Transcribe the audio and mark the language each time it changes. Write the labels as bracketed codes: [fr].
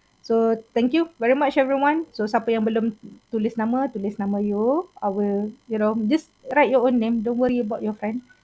[en] So thank you very much everyone. [ms] So siapa yang belum tulis nama you. [en] I will just write your own name. Don't worry about your friend.